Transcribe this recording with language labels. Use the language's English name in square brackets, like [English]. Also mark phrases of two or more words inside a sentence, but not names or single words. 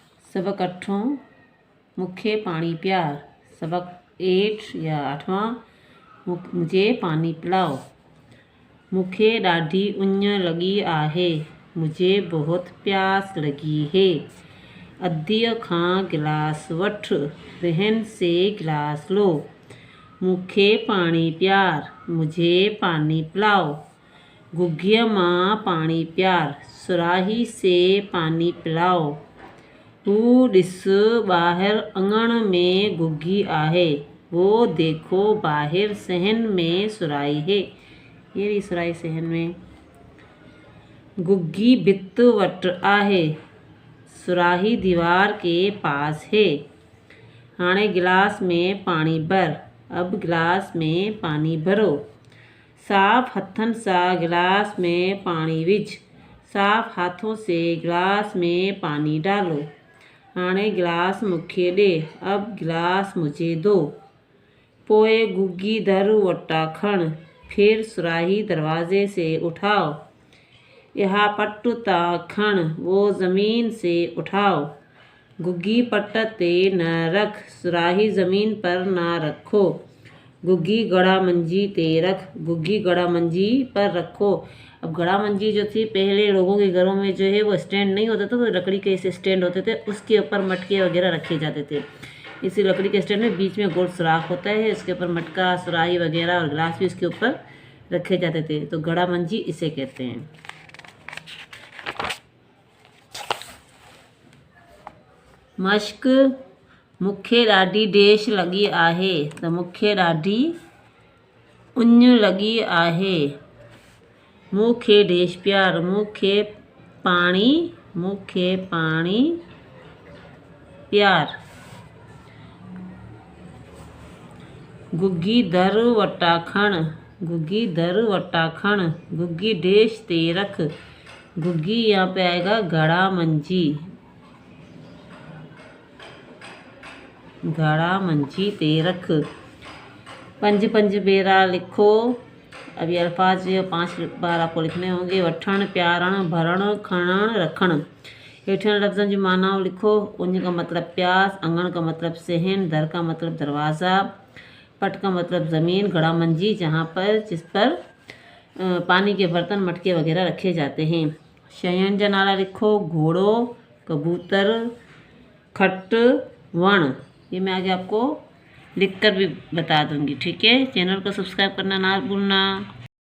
[Sindhi] सबक 8 मूंखे पाणी प्यार। [Hindi] सबक 8 या 8वां मुझे पानी पिलाओ। [Sindhi] मूंखे ॾाढी उञ लॻी आहे। [Hindi] मुझे बहुत प्यास लगी है। [Sindhi] अधीअ खां गिलास वठ, [Hindi] बहन से गिलास लो। [Sindhi] मूंखे पाणी प्यार, [Hindi] मुझे पानी पिलाओ। [Sindhi] घुघीअ मां पाणी प्यार, [Hindi] सुराही से पानी पिलाओ। [Sindhi] हू ॾिस ॿाहिर अङण में घुघी आहे। [Hindi] वो देखो बाहिर सहन में सुराही है। ये रही सुराही सहन में। [Sindhi] घुघी भित वट आहे, [Hindi] सुराही दीवार के पास है। [Sindhi] हाणे गिलास में पानी भर। [Hindi] अब गिलास में पानी भरो। [Sindhi] साफ हथन सां गिलास में पानी विझ। [Hindi] साफ हाथों से गिलास में पानी डालो। [Sindhi] हाणे गिलास मूंखे ॾे। [Hindi] अब गिलास मुझे दो। [Sindhi] पोइ घुघी दर वटा खण। [Hindi] फिर सुराही दरवाजे से उठाओ। यह [Sindhi] पट ता खण, [Hindi] वो ज़मीन से उठाओ। [Sindhi] घुघी पट ते न रख, [Hindi] सुराही ज़मीन पर ना रखो। [Sindhi] घुघी गड़ा मंजी ते रख, [Hindi] घुघी गड़ा मंजी पर रखो। अब [Sindhi] गड़ा मंजी जो थी, [Hindi] पहले लोगों के घरों में जो है वो स्टैंड नहीं होता था, तो लकड़ी के ऐसे स्टैंड होते थे, उसके ऊपर मटके वगैरह रखे जाते थे। इसी लकड़ी के स्टैंड में बीच में गोल सुराख होता है, उसके ऊपर मटका, सुराही वगैरह और गिलास भी उसके ऊपर रखे जाते थे। तो गड़ा मंजी इसे कहते हैं। [Sindhi] मश्क मूंखे ॾाढी डेश लगी आहे। तो मूंखे ॾाढी उञ लगी आहे। मूंखे डेश प्यार, मूंखे पाणी प्यार। घुघी दर वटा खण, घुघी दर वटा खण। घुघी डेश ते रख। [Hindi] घुघी यहाँ पे आएगा गड़ा मंजी, [Sindhi] गड़ा मंजी ते रख। 5 बेरा लिखो। [Hindi] अब ये अल्फाज जो 5 बार आपको लिखने होंगे। [Sindhi] वठण, प्यारण, भरण, खणण, रखण। हेठियन लफ्ज़न जी मानाओं लिखो। [Hindi] उञ का मतलब प्यास, अङण का मतलब सहन, दर का मतलब दरवाज़ा, पट का मतलब ज़मीन, गड़ा मंजी जिस पर पानी के बर्तन, मटके वगैरह रखे जाते हैं। [Sindhi] शयुनि जा नाला लिखो। घोड़ो, कबूतर, खट, वण। [Hindi] ये मैं आगे आपको लिखकर भी बता दूंगी, ठीक है। चैनल को सब्सक्राइब करना ना भूलना।